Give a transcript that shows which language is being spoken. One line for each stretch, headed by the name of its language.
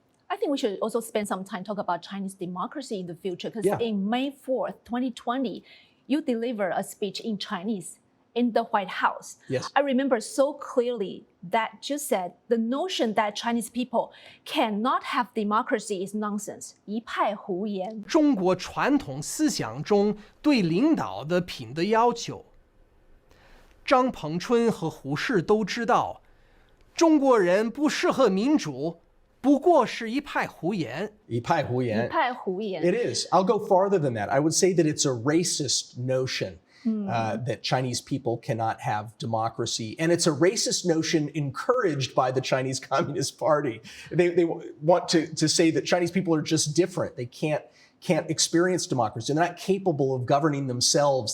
English: I think we should also spend some time talk about Chinese democracy in the future, because in May 4th, 2020, you delivered a speech in Chinese in the White House. Yes. I remember so clearly that you said the notion that Chinese people cannot have democracy is nonsense.
Chinese: 一派胡言。中国传统思想中对领导的品德要求。张彭春和胡适都知道，中国人不适合民主，不过是一派胡言。一派胡言。一派胡言。
English: It is. I'll go farther than that. I would say that it's a racist notion. That Chinese people cannot have democracy. And it's a racist notion encouraged by the Chinese Communist Party. They want to say that Chinese people are just different. They can't experience democracy. They're not capable of governing themselves.